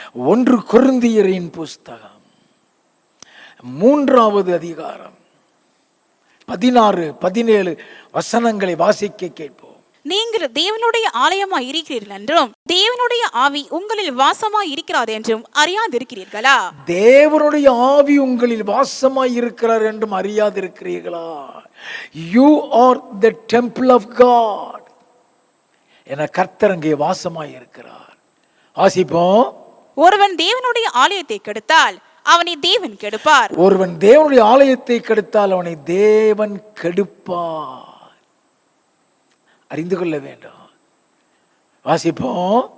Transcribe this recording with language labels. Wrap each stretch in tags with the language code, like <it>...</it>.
<ta>1 கொரிந்தியரின் புஸ்தகம் 3வது அதிகாரம் 16, 17 வசனங்களை வாசிக்க கேட்போம். நீங்கள் தேவனுடைய ஆலயமாய் இருக்கிறீர்கள் என்றும் தேவனுடைய ஆவி உங்களில் வாசமாய் இருக்கிறார் என்றும் அறியாதிருக்கிறீர்களா? தேவனுடைய ஆவி உங்களில் வாசமாய் இருக்கிறார் என்றும் அறியாதிருக்கிறீர்களா?</ta> <en>You are the temple of God.</en> <ta>என கர்த்தர் அங்கே வாசமாய் இருக்கிறார். வாசிப்போம். ஒருவன் தேவனுடைய ஆலயத்தை கெடுத்தால் அவனை தேவன் கெடுப்பார். ஒருவன் தேவனுடைய ஆலயத்தை கெடுத்தால் அவனை தேவன் கெடுப்பார். அறிந்து கொள்ள வேண்டும். வாசிப்போம்.</ta>